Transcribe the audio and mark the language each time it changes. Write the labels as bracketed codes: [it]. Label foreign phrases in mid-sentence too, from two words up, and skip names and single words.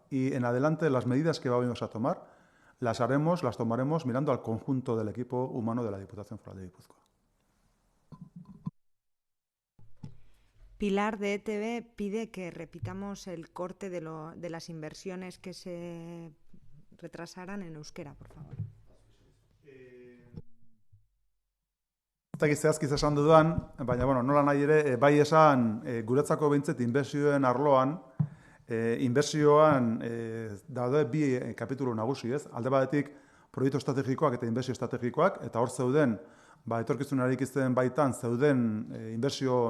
[es] Y en adelante las medidas que vamos a tomar las tomaremos mirando al conjunto del equipo humano de la Diputación Foral de Guipúzcoa. Pilar de ETV pide que repitamos el corte de las inversiones que se retrasaran en euskera, por favor. [eu] Eta zehazki esan dudan, baina nola nahi ere, bai esan guretzako behintzet inbertsioen arloan, inbertsioan daude bi kapitulu nagusi, ez? Alde batetik proiektu estrategikoak eta inbertsio estrategikoak, eta hor zeuden, etorkizunarik izten baitan zeuden inbertsio